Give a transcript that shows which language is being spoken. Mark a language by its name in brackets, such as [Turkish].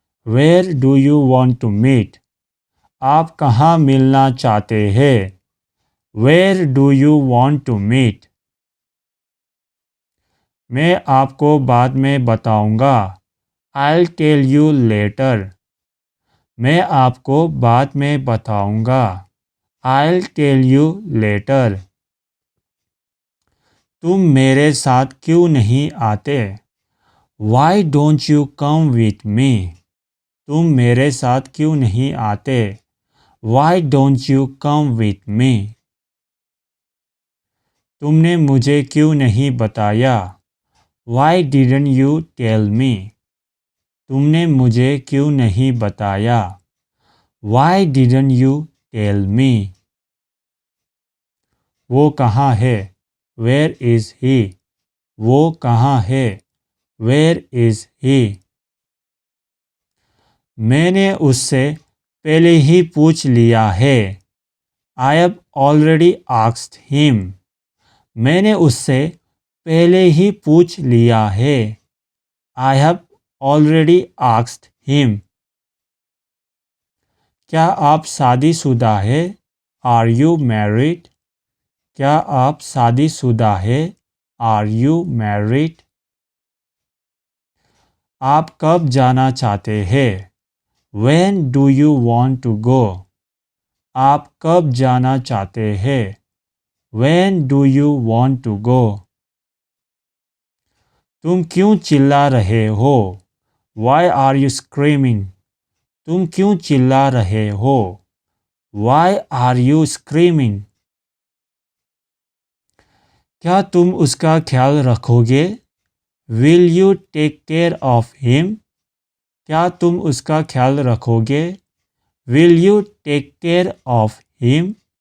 [English] Where do you want to meet? [Hindi] आप कहाँ मिलना चाहते हैं? [English] Where do you want to meet? [Hindi] मैं आपको बाद में बताऊंगा। [English] I'll tell you later. [Hindi] मैं आपको बाद में बताऊंगा। [English] I'll tell you later. [Hindi] तुम मेरे साथ क्यों नहीं आते? [English] Why don't you come with me? [Hindi] तुम मेरे साथ क्यों नहीं आते? [English] Why don't you come with me? [Hindi] तुमने मुझे क्यों नहीं बताया? [English] Why didn't you tell me? [Hindi] तुमने मुझे क्यों नहीं बताया? [English] Why didn't you tell me? [Hindi] वो कहाँ है? [English] Where is he? [Hindi] वो कहाँ है? [English] Where is he? [Hindi] मैंने उससे पहले ही पूछ लिया है। [English] I have already asked him. [Hindi] मैंने उससे पहले ही पूछ लिया है। [English] I have already asked him. [Hindi] क्या आप शादीशुदा है? [English] Are you married? [Hindi] क्या आप शादीशुदा है? [English] Are you married? [Hindi] आप कब जाना चाहते हैं? [English] When do you want to go? [Hindi] आप कब जाना चाहते हैं? [English] When do you want to go? [Hindi] तुम क्यों चिल्ला रहे हो? [English] Why are you screaming? [Hindi] तुम क्यों चिल्ला रहे हो? [English] Why are you screaming? [Hindi] क्या तुम उसका ख्याल रखोगे? [English] Will you take care of him? [Hindi] क्या तुम उसका ख्याल रखोगे? [English] Will you take care of him?